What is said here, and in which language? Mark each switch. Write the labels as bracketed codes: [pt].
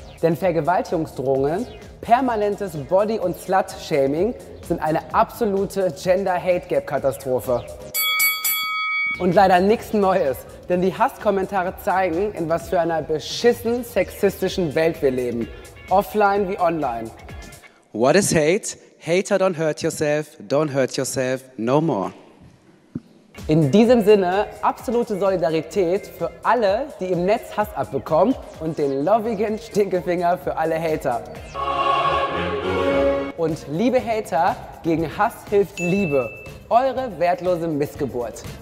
[de] Denn Vergewaltigungsdrohungen, permanentes Body- und Slut-Shaming sind eine absolute Gender-Hate-Gap-Katastrophe. Und leider nichts Neues, denn die Hasskommentare zeigen, in was für einer beschissen sexistischen Welt wir leben. Offline wie online. [en] What is hate? Hater, don't hurt yourself no more. [de] In diesem Sinne absolute Solidarität für alle, die im Netz Hass abbekommen und den lovigen Stinkefinger für alle Hater. Und liebe Hater, gegen Hass hilft Liebe. Eure wertlose Missgeburt.